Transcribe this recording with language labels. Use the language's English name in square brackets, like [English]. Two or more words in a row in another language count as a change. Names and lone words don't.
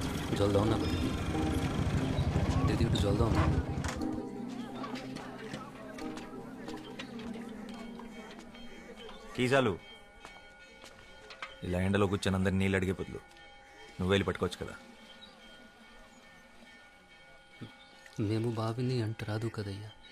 [Bangla] জল দাও না ভাই, দিদি একটু জল দাও না। [Telugu] కీజాలు ఇలా ఎండలో కూర్చొని అందరు నీళ్ళు అడిగే బదులు నువ్వు వెళ్ళి పట్టుకోవచ్చు కదా. మేము బావిని అంట రాదు కదయ్యా.